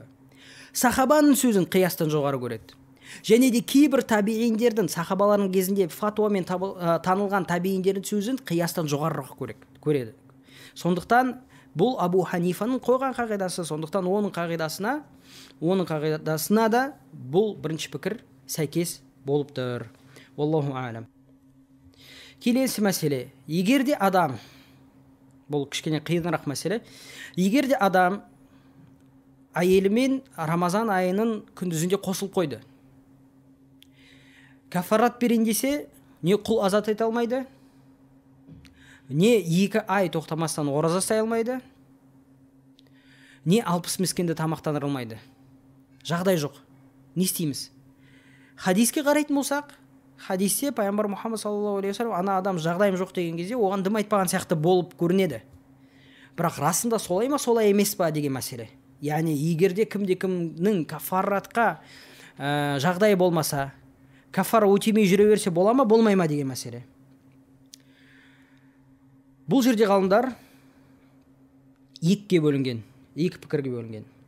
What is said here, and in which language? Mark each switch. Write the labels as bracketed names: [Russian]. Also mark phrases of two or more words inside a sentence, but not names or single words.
[Kazakh] Сахабаның сөзін қиястан жоғары көреді. Және де кейбір табииндердің, сахабалардың кезінде фатуамен танылған табииндердің сөзін қиястан жоғарырақ көреді. Сондықтан бұл Абу Ханифаның қойған қағидасы, сондықтан оның қағидасына да бұл бірінші пікір сәйкес болып тұр. [Arabic] والله أعلم. [Kazakh] Келесі мәселе: егер де адам, бұл кішкене қиынырақ мәселе, егер де адам әйелімен Рамазан айының күндізінде қосылып қойды, кафарат берейін десе, не құл азат ете алмайды, не 2 ай тоқтамастан ораза ұстай алмайды, не 60 мискинді тамақтандыра алмайды. Жағдай жоқ. Не істейміз? Хадиске қарайтын болсақ, хадисте пайғамбар Мұхаммад [Arabic] صلى الله عليه وسلم [Kazakh] ана адам жағдайым жоқ деген кезде оған дым айтпаған сияқты болып көрінеді. Бірақ расында солай ма, солай емес па деген мәселе. Яғни егерде кімде-кімнің кафаратқа жағдай болмаса, кафара өтемей жүре берсе бола ма, болмай ма деген мәселе. Бұл жерде ғалымдар екі пікірге бөлінген.